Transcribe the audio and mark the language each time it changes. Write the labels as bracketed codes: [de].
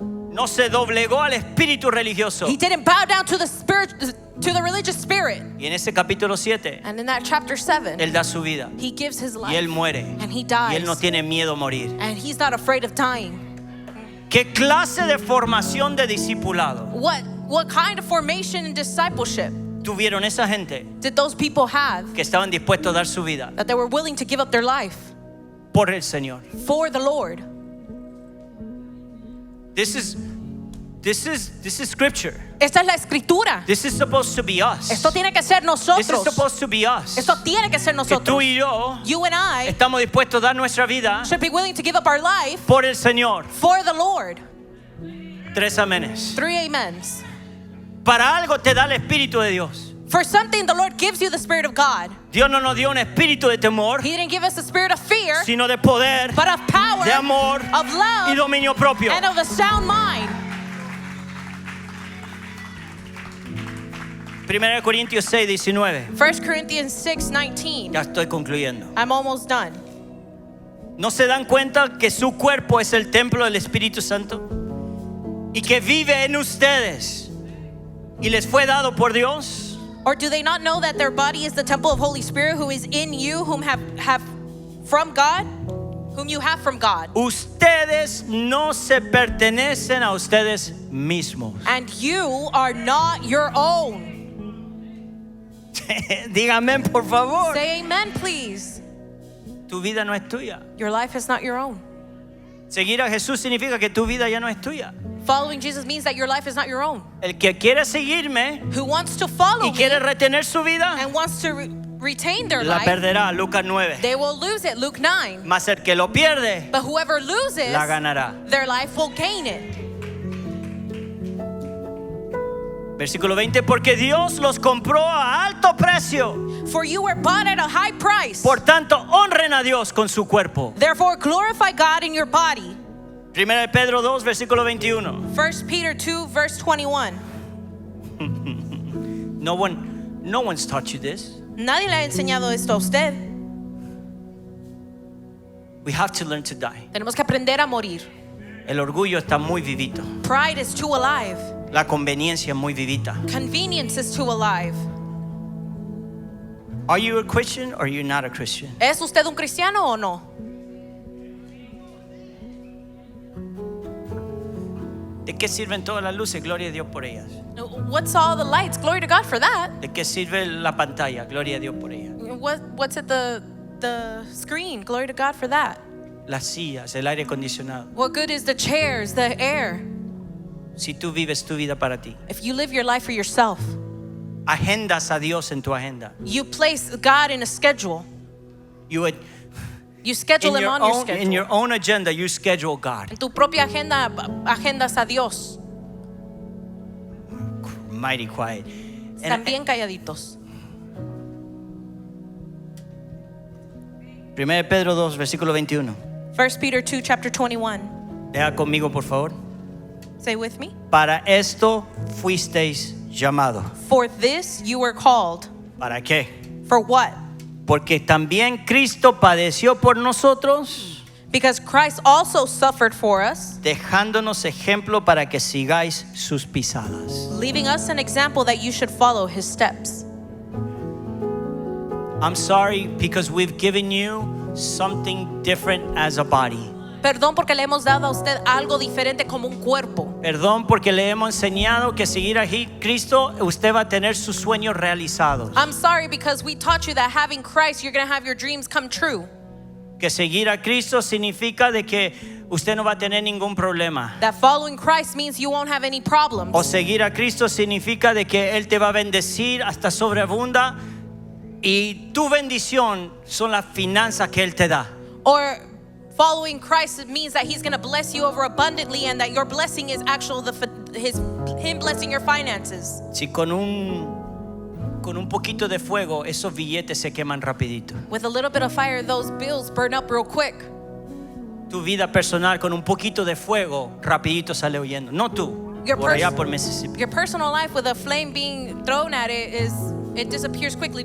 [es] No se doblegó al espíritu religioso. [en] He didn't bow down to the spirit, to the religious spirit. [es] Y en ese capítulo 7, [en] And in that chapter 7, [es] él da su vida. [en] he gives his [es] Y él [en] life, [es] muere. [en] and he dies, [es] él no tiene miedo a morir. [en] and he's not afraid of dying. [es] ¿Qué clase de formación de discipulado [en] What kind of formation and discipleship [es] tuvieron esa gente [en] did those people have [es] que estaban dispuestos a dar su vida [en] that they were willing to give up their life [es] por el Señor? [en] for the Lord? This is scripture. [es] Esta es la escritura. [en] This is supposed to be us. [es] Esto tiene que ser [en] This is [es] nosotros. [en] supposed to be us. [es] Esto tiene que ser Que tú nosotros. y yo [en] You and I [es] estamos dispuestos a dar nuestra vida [en] should be willing to give up our life [es] por el Señor. [en] for the Lord. [es] 3 amenes. [en] 3 amens. [es] Para algo te da el Espíritu de Dios. [en] For something, the Lord gives you the Spirit of God. [es] Dios no nos dio un espíritu de temor, [en] He didn't give us a spirit of fear, [es] sino de poder, [en] but of power, [es] de amor [en] of love, [es] y dominio propio. [en] and of a sound mind. [es] 1 Corintios 6:19. [en] 1 Corinthians 6:19. [es] Ya estoy concluyendo. [en] I'm almost done. [es] ¿No se dan cuenta que su cuerpo es el templo del Espíritu Santo? Y que vive en ustedes y les fue dado por Dios. [en] Or do they not know that their body is the temple of Holy Spirit who is in you, whom have from God, whom you have from God? [es] Ustedes no se pertenecen a ustedes mismos. [en] And you are not your own. [es] Dígame por favor. [en] Say amen, please. [es] Tu vida no es tuya. [en] Your life is not your own. [es] Seguir a Jesús significa que tu vida ya no es tuya. [en] Following Jesus means that your life is not your own. [es] El que quiere seguirme [en] Who wants to follow [es] y quiere [en] me [es] retener su vida, [en] and wants to retain their [es] la [en] life, [es] perderá. Lucas 9. [en] they will lose it. Luke 9. [es] Mas el que lo pierde, [en] But whoever loses [es] la ganará. [en] their life will gain it. [es] Versículo 20, porque Dios los compró a alto precio. [en] For you were bought at a high price. [es] Por tanto, honren a Dios con su cuerpo. [en] Therefore, glorify God in your body. [es] Primera de Pedro 2, versículo 21. [en] 1 Peter 2, verse 21. No one's taught you this. [es] Nadie le ha enseñado esto a usted. [en] We have to learn to die. [es] Tenemos que aprender a morir. El orgullo está muy vivito. [en] Pride is too alive. [es] La conveniencia muy vivita. [en] Convenience is too alive. Are you a Christian or you're not a Christian? [es] ¿Es usted un cristiano o no? ¿De qué sirven todas las luces? Gloria a Dios por ellas. [en] What's all the lights? Glory to God for that. [es] ¿De qué sirve la pantalla? Gloria a Dios por ellas. [en] What's at the screen? Glory to God for that. [es] Las sillas, el aire acondicionado. [en] What good is the chairs, the air? [es] Si tú vives tu vida para ti. [en] If you live your life for yourself, [es] Agendas a Dios en tu agenda. [en] you place God in a schedule. You You schedule Him on your schedule. in your own agenda, you schedule God. [es] En tu propia agenda, agendas a Dios. [en] Mighty quiet. [es] Están bien calladitos. 1 Pedro 2, versículo 21. [en] 1 Peter 2, chapter 21. [es] Lea conmigo, por favor. [en] Say with me. [es] Para esto fuisteis llamados. [en] For this you were called. [es] ¿Para qué? [en] For what? [es] Porque también Cristo padeció por nosotros, [en] Because Christ also suffered for us, [es] dejándonos ejemplo para que sigáis sus pisadas. [en] leaving us an example that you should follow His steps. I'm sorry because we've given you something different as a body. [es] Perdón porque le hemos dado a usted algo diferente como un cuerpo. Perdón porque le hemos enseñado que seguir a Cristo usted va a tener sus sueños realizados. [en] I'm sorry because we taught you that having Christ, you're going to have your dreams come true. [es] Que seguir a Cristo significa de que usted no va a tener ningún problema. [en] That following Christ means you won't have any problems. [es] O seguir a Cristo significa de que Él te va a bendecir hasta sobreabunda y tu bendición son las finanzas que Él te da. [en] Or following Christ means that He's going to bless you over abundantly and that your blessing is Him blessing your finances. [es] Si con un poquito de fuego esos billetes se queman rapidito. [en] With a little bit of fire, those bills burn up real quick. [es] Tu vida personal con un poquito de fuego rapidito sale huyendo. No tú, por allá por Mississippi. [en] Your personal life with a flame being thrown at it disappears quickly.